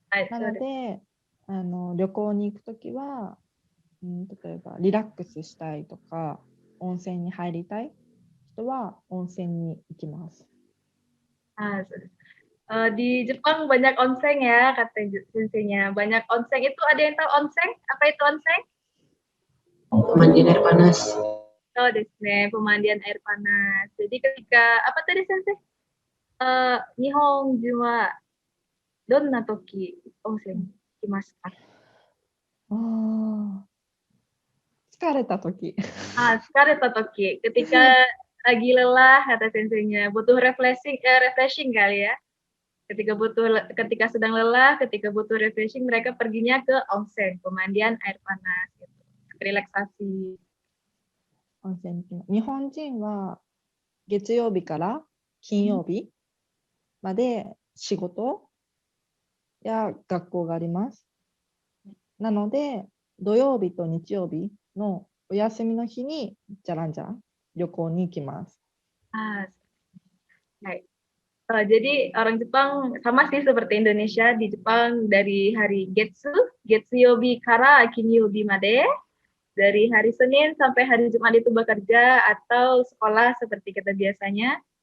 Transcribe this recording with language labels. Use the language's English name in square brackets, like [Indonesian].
[Japanese] なので、旅行に行くときは、例えばリラックスしたいとか、温泉に入りたい人は温泉に行きます。 [Indonesian] Di Jepang banyak onsen ya, kata senseinya. Banyak onsen. Itu ada yang tahu onsen? Apa itu onsen? Pemandian air panas. Oh, desne, pemandian air panas. Jadi ketika apa tadi sensei? [Japanese] Nihon wa donna toki onsen ikimasu ka? 疲れたとき。疲れたtoki. [Indonesian] Ketika lagi lelah, kata senseinya, butuh refreshing kali ya. Ketika sedang lelah, ketika butuh refreshing, mereka perginya ke onsen, pemandian air panas, gitu. Relaksasi. [Japanese] 日本人は月曜日から金曜日まで仕事や学校があります。なので、土曜日と日曜日のお休みの日にじゃらんじゃ旅行に行きます。はい。 [Indonesian] Jadi orang Jepang sama sih seperti Indonesia. Di Jepang dari hari [Japanese] Getsuyobi kara Kinyobi made, [Indonesian] dari hari Senin sampai hari Jumat itu bekerja atau sekolah seperti kita biasanya.